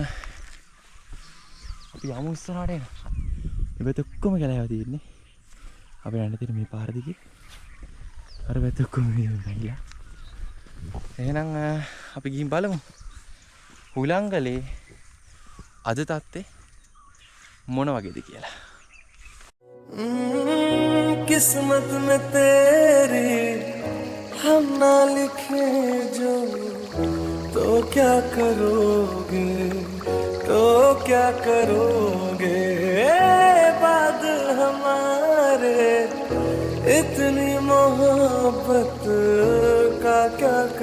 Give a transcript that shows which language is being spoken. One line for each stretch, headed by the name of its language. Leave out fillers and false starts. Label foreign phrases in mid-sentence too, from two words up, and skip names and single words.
Sinhala: අපි යමු ඉස්සරහට එන. ඉබත් ඔක්කොම ගලවා තියෙන්නේ. අපි යන්න තියෙන මේ පාර දිගේ. අර වැත් ඔක්කොම ගියා. එහෙනම් අපි ගිහින් බලමු. හුලංගලේ අද තත්ත්වය මොන වගේද කියලා.
Hindi: किस्मत में तेरी हम ना लिखे जो तो क्या करोगे बाद हमारे इतनी मोहब्बत का क्या